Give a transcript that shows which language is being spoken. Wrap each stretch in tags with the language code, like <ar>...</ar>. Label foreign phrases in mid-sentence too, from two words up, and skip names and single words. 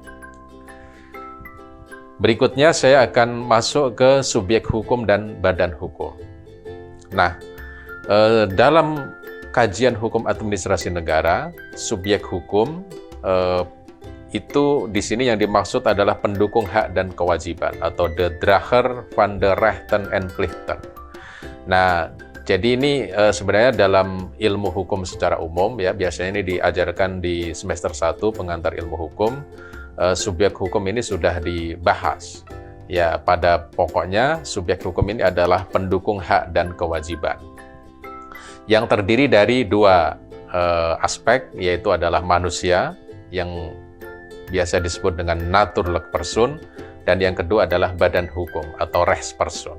<id>Berikutnya saya akan masuk ke subjek hukum dan badan hukum. Nah, dalam kajian hukum administrasi negara, subjek hukum itu di sini yang dimaksud adalah pendukung hak dan kewajiban atau</id> <nl>de drager van de rechten en plichten.</nl> <id>Nah, jadi ini sebenarnya dalam ilmu hukum secara umum, ya, biasanya ini diajarkan di semester 1 pengantar ilmu hukum. Subjek hukum ini sudah dibahas. Ya, pada pokoknya subjek hukum ini adalah pendukung hak dan kewajiban yang terdiri dari dua aspek, yaitu adalah manusia yang biasa disebut dengan</id> <nl>Naturlijk Persoon,</nl> <id>dan yang kedua adalah badan hukum atau rechtsperson.</id>